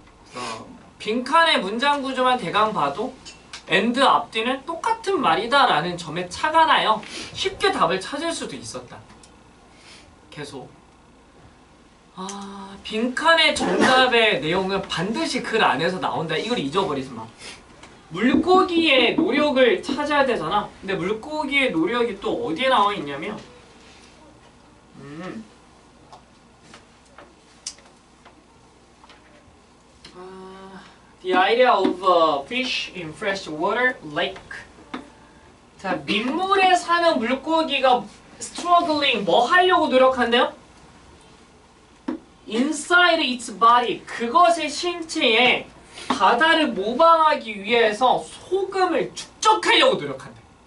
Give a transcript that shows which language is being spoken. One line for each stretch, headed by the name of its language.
Korean: 그래서 빈칸의 문장 구조만 대강 봐도 and 앞뒤는 똑같은 말이다 라는 점에 차가 나요. 쉽게 답을 찾을 수도 있었다. 계속 빈칸의 정답의 내용은 반드시 글 안에서 나온다. 이걸 잊어버리지 마. 물고기의 노력을 찾아야 되잖아. 근데 물고기의 노력이 또 어디에 나와 있냐면
English: The idea of a fish in freshwater lake.
Korean: 자, 민물에 사는 물고기가 struggling 뭐 하려고 노력한대요?
English: Inside its body,
Korean: 그것의 신체에 바다를 모방하기 위해서 소금을 축적하려고 노력한대.